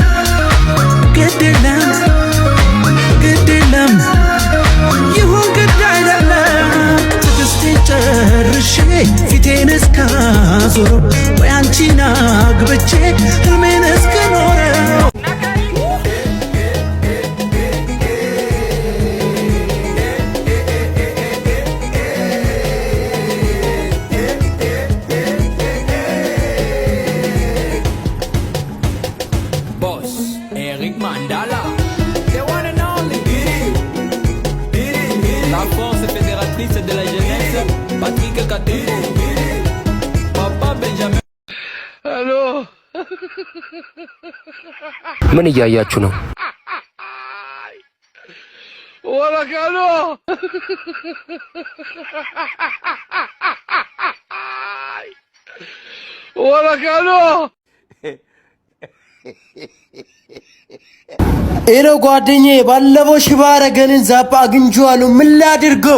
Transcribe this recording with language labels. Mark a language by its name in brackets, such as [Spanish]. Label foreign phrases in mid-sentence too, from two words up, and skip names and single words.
[Amharic] ግዴለም ግዴለም ይሁን ግድ አይደለም። ትዕግስቴን ጨርሼ ፊቴን እስካዞረው ወይ አንቺን አግብቼ ህልሜን እስክኖረው [French] Boss Eric Mandala, [English] the one and only [French] la force fédératrice de la jeunesse, Patrick Katumbo, Papa Benjamin. Allô? [Amharic] ምን እያያችሁ ነው? ወላካሎ ወላካሎ ኤሎ ጓደኛዬ ባለፈው ሽባ አረገንን ዛፓ አግኝቼዋለሁ። ምን ላድርገው?